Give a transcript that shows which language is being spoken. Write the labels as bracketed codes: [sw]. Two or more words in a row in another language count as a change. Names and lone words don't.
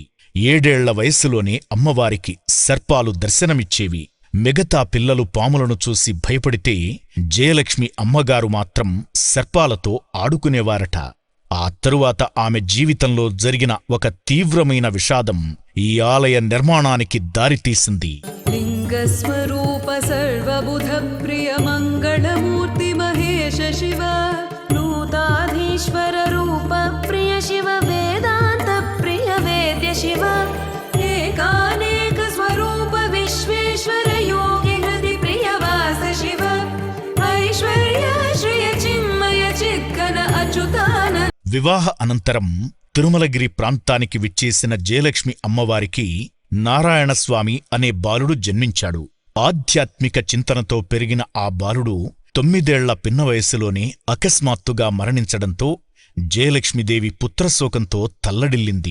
[te] 7 ఏళ్ల వయస్సులోనే అమ్మవారికి సర్పాలు దర్శనమిచ్చేవి. మిగతా పిల్లలు పాములను చూసి భయపడితే జయలక్ష్మి అమ్మగారు మాత్రం సర్పాలతో ఆడుకునేవారట. ఆ తరువాత ఆమె జీవితంలో జరిగిన ఒక తీవ్రమైన విషాదం ఈ ఆలయ నిర్మాణానికి దారితీసింది. [sa] लिङ्गस्वरूप सर्वबुध प्रिय मङ्गलमूर्ति महेश शिव नूताधीश्वर रूप प्रिय शिव वेदान्त प्रिय वेद्य शिव एकानेक स्वरूप विश्वेश्वर योगी हृदि प्रिय वास शिव ऐश्वर्य श्रिय चिन्मय चित्कन अच्युतान. [te] వివాహ అనంతరం తిరుమలగిరి ప్రాంతానికి విచ్చేసిన జయలక్ష్మి అమ్మవారికి నారాయణస్వామి అనే బాలుడు జన్మించాడు. ఆధ్యాత్మిక చింతనతో పెరిగిన ఆ బాలుడు 9 ఏళ్ల పిన్న వయస్సులోనే అకస్మాత్తుగా మరణించడంతో జయలక్ష్మీదేవి పుత్రశోకంతో తల్లడిల్లింది.